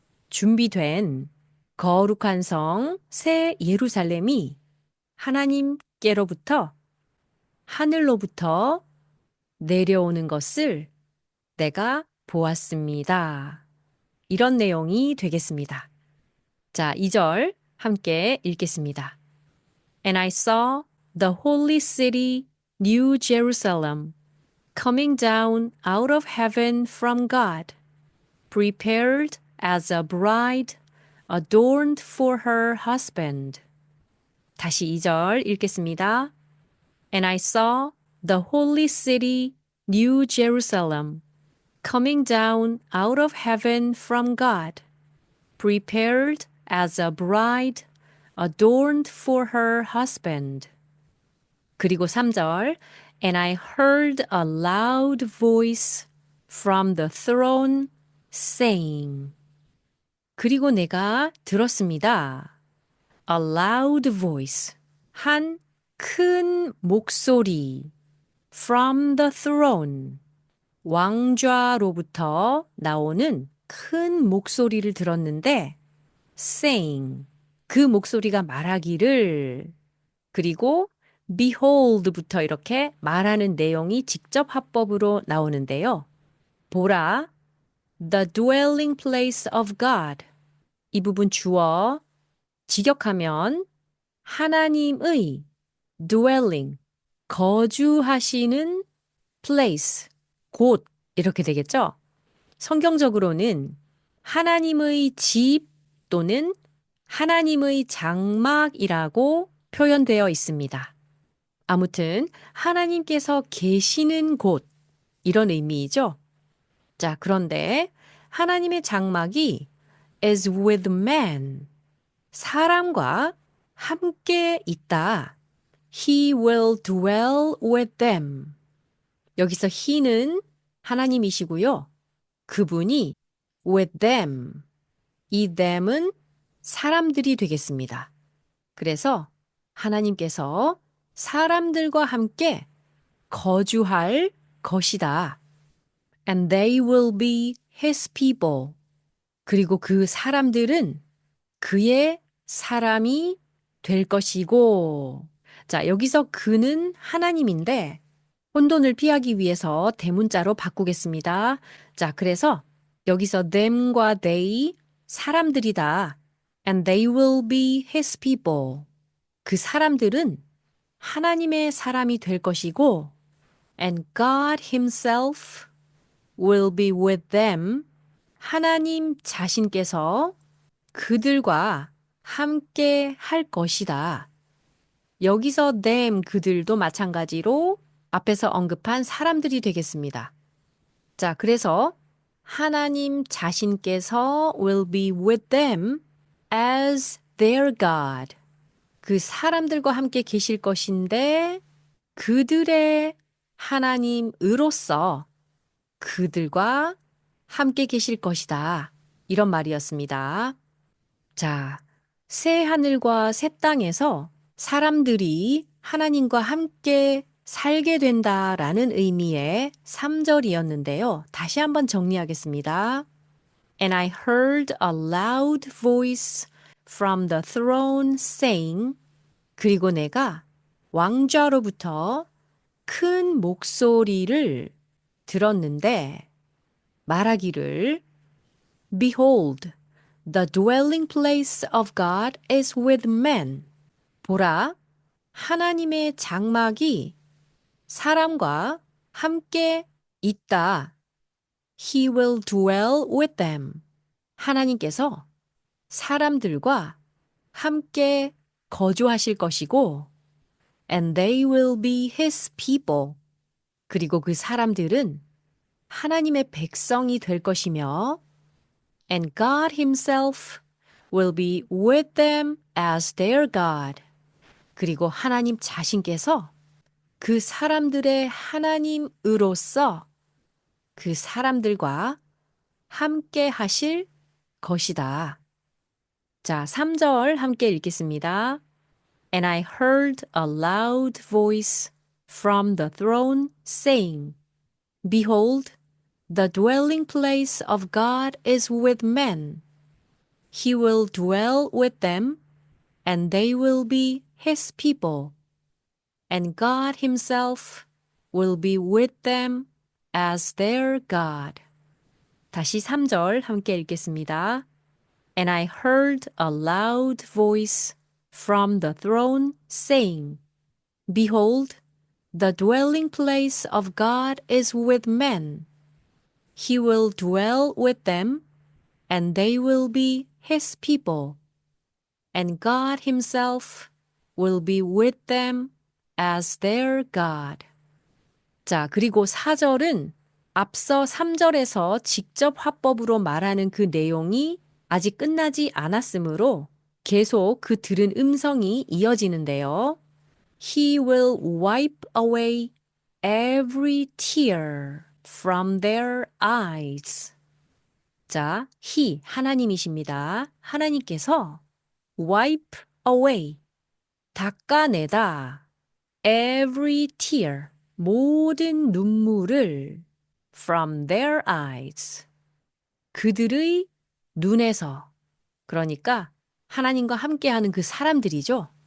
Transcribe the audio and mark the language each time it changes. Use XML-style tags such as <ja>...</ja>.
<ko>준비된 거룩한 성 새 예루살렘이 하나님께로부터 하늘로부터 내려오는 것을 내가 보았습니다. 이런 내용이 되겠습니다. 자, 2절 함께 읽겠습니다.</ko> <en>And I saw the holy city, New Jerusalem, coming down out of heaven from God, prepared as a bride adorned for her husband.</en> <ko>다시 2절 읽겠습니다.</ko> <en>And I saw the holy city, New Jerusalem, coming down out of heaven from God, prepared as a bride adorned for her husband.</en> <ko>그리고 3절</ko> <en>And I heard a loud voice from the throne saying</en> <ko>그리고 내가 들었습니다.</ko> <en>A loud voice</en> <ko>한 큰 목소리</ko> <en>from the throne</en> <ko>왕좌로부터 나오는 큰 목소리를 들었는데 saying 그 목소리가 말하기를 그리고 behold부터 이렇게 말하는 내용이 직접 합법으로 나오는데요. 보라,</ko> <en>the dwelling place of God.</en> <ko>이 부분 주어 직역하면 하나님의</ko> <en>dwelling,</en> <ko>거주하시는</ko> <en>place,</en> <ko>곳 이렇게 되겠죠? 성경적으로는 하나님의 집 또는 하나님의 장막이라고 표현되어 있습니다. 아무튼 하나님께서 계시는 곳 이런 의미이죠. 자, 그런데 하나님의 장막이</ko> <en>is with man</en> <ko>사람과 함께 있다.</ko> <en>He will dwell with them.</en> <ko>여기서 he는 하나님이시고요. 그분이</ko> <en>with them.</en> <ko>이 them은 사람들이 되겠습니다. 그래서 하나님께서 사람들과 함께 거주할 것이다.</ko> <en>And they will be his people.</en> <ko>그리고 그 사람들은 그의 사람이 될 것이고. 자, 여기서 그는 하나님인데 혼돈을 피하기 위해서 대문자로 바꾸겠습니다. 자, 그래서 여기서 them과 they 사람들이다.</ko> <en>And they will be his people.</en> <ko>그 사람들은 하나님의 사람이 될 것이고</ko> <en>and God himself will be with them.</en> <ko>하나님 자신께서 그들과 함께 할 것이다. 여기서 them, 그들도 마찬가지로 앞에서 언급한 사람들이 되겠습니다. 자, 그래서 하나님 자신께서</ko> <en>will be with them as their God.</en> <ko>그 사람들과 함께 계실 것인데 그들의 하나님으로서 그들과 함께 계실 것이다. 이런 말이었습니다. 자, 새 하늘과 새 땅에서 사람들이 하나님과 함께 살게 된다라는 의미의 3절이었는데요. 다시 한번 정리하겠습니다.</ko> <en>And I heard a loud voice from the throne saying</en> <ko>그리고 내가 왕좌로부터 큰 목소리를 들었는데 말하기를</ko> <en>Behold, the dwelling place of God is with men.</en> <ko>보라, 하나님의 장막이 사람과 함께 있다.</ko> <en>He will dwell with them.</en> <ko>하나님께서 사람들과 함께 거주하실 것이고,</ko> <en>and they will be his people.</en> <ko>그리고 그 사람들은 하나님의 백성이 될 것이며,</ko> <en>and God himself will be with them as their God.</en> <ko>그리고 하나님 자신께서 그 사람들의 하나님으로서 그 사람들과 함께 하실 것이다. 자, 3절 함께 읽겠습니다.</ko> <en>And I heard a loud voice from the throne saying, Behold, the dwelling place of God is with men. He will dwell with them, and they will be his people. And God himself will be with them as their God.</en> <ko>다시 3절 함께 읽겠습니다.</ko> <en>And I heard a loud voice from the throne saying, Behold, the dwelling place of God is with men. He will dwell with them, and they will be his people. And God himself will be with them as their God.</en> <ko>자, 그리고 4절은 앞서 3절에서 직접 화법으로 말하는 그 내용이 아직 끝나지 않았으므로 계속 그 들은 음성이 이어지는데요.</ko> <en>He will wipe away every tear from their eyes.</en> <ko>자, he, 하나님이십니다. 하나님께서</ko> <en>wipe away,</en> <ko>닦아내다,</ko> <en>every tear,</en> <ko>모든 눈물을</ko> <en>from their eyes,</en> <ko>그들의 눈에서, 그러니까 하나님과 함께하는 그 사람들이죠.</ko>